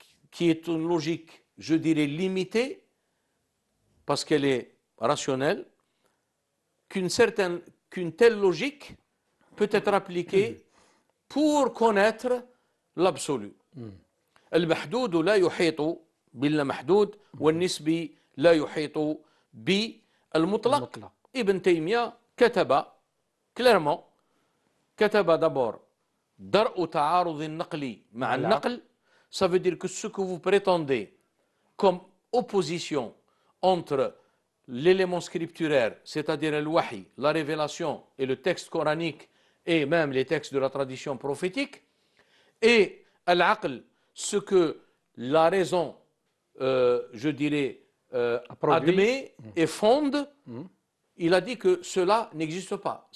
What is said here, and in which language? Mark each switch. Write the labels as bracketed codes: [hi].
[fr] qui est une logique, je dirais, limitée, parce qu'elle est rationnelle, qu'une telle logique peut être appliquée pour connaître l'absolu. [ar] المحدود لا يحيط بالمحدود والنسبي لا يحيط بالمطلق. Ibn Taymiyyah كتب [fr] clairement, [ar] كتب [fr] d'abord [ar] درء تعارض النقل مع النقل. [fr] Ça veut dire que ce que vous prétendez comme opposition entre l'élément scripturaire, c'est-à-dire le wahi, la révélation et le texte coranique et même les textes de la tradition prophétique, et al-aql, ce que la raison, je dirais, admet et fonde, il a dit que cela n'existe pas.